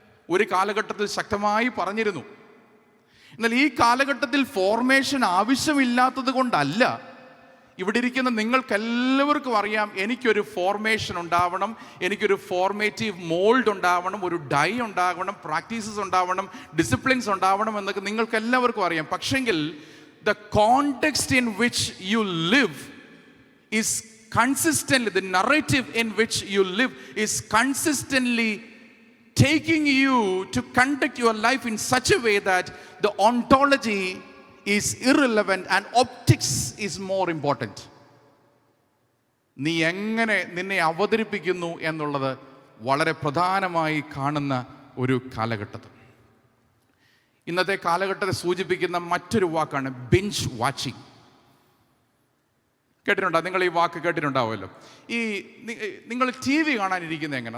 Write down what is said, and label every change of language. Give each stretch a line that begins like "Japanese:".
Malayalam: ഒരു കാലഘട്ടത്തിൽ ശക്തമായി പറഞ്ഞിരുന്നു. എന്നാൽ ഈ കാലഘട്ടത്തിൽ ഫോർമേഷൻ ആവശ്യമില്ലാത്തത് കൊണ്ടല്ല. ഇവിടെ ഇരിക്കുന്ന നിങ്ങൾക്കെല്ലാവർക്കും അറിയാം, എനിക്കൊരു ഫോർമേഷൻ ഉണ്ടാവണം, എനിക്കൊരു ഫോർമേറ്റീവ് മോൾഡ് ഉണ്ടാവണം, ഒരു ഡൈ ഉണ്ടാവണം, പ്രാക്ടീസസ് ഉണ്ടാവണം, ഡിസിപ്ലിൻസ് ഉണ്ടാവണം എന്നൊക്കെ നിങ്ങൾക്ക് എല്ലാവർക്കും അറിയാം.
English: പക്ഷെങ്കിൽ the context in which you live is consistently, the narrative in which you live is consistently taking you to conduct your life in such a way that the ontology is irrelevant and optics is more important.
Malayalam: നീ എങ്ങനെ നിന്നെ അവതരിപ്പിക്കുന്നു എന്നുള്ളത് വളരെ പ്രധാനമായി കാണുന്ന ഒരു കാലഘട്ടത്തിൽ. ഇന്നത്തെ കാലഘട്ടത്തെ സൂചിപ്പിക്കുന്ന മറ്റൊരു വാക്കാണ് ബിഞ്ച് വാച്ചിങ്. കേട്ടിട്ടുണ്ടോ? നിങ്ങൾ ഈ വാക്ക് കേട്ടിട്ടുണ്ടാവുമല്ലോ. ഈ നിങ്ങൾ ടി വി കാണാനിരിക്കുന്നത് എങ്ങനെ?